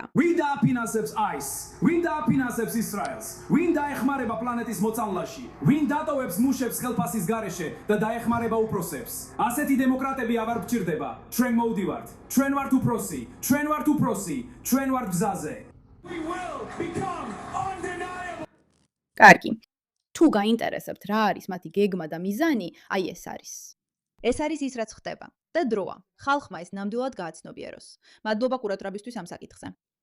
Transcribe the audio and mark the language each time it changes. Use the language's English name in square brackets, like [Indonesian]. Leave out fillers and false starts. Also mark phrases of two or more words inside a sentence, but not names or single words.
[Georgian] ვინ დააფინანსებს ICE? ვინ დააფინანსებს ისრაელს? ვინ დაეხმარება პლანეტის მოწამვლაში? ვინ დატოვებს მუშებს ხელფასის გარეშე და დაეხმარება უფროსებს? ასეთი დემოკრატები აღარ გჭირდება. ჩვენ მოვდივართ. ჩვენ ვართ უფროსი. ჩვენ ვართ გზაზე. [English] We will become undeniable. [Georgian] კარგი. თუ გაინტერესებთ რა არის მათი გეგმა და მიზანი, აი ეს არის. ეს არის ის, რაც ხდება და დროა. ხალხმა ეს ნამდვილად გააცნობიეროს. მადლობა ყურადღებისთვის ამ საკითხზე.